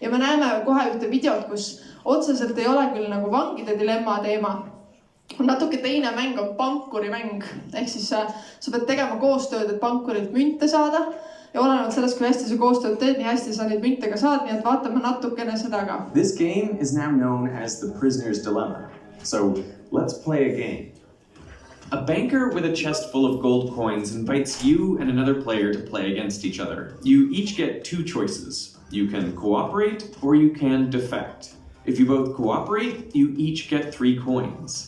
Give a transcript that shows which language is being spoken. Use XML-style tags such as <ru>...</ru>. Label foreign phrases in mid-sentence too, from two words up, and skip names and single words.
<et>ja me näeme kohe ühte videot, kus otseselt ei ole küll nagu vangide dilemma teema. Natuke teine mäng on pankurimäng. Ehk siis sa pead tegema koostööd, et pankurilt münte saada. Ja olenevalt sellest, kui hästi sa koostööd teed, nii hästi sa neid münte ka saad, nii et vaatame natukene seda ka.</et> <en>This game is now known as the prisoner's dilemma. So let's play a game. A banker with a chest full of gold coins invites you and another player to play against each other. You each get 2 choices. You can cooperate or you can defect. If you both cooperate, you each get 3 coins.</en>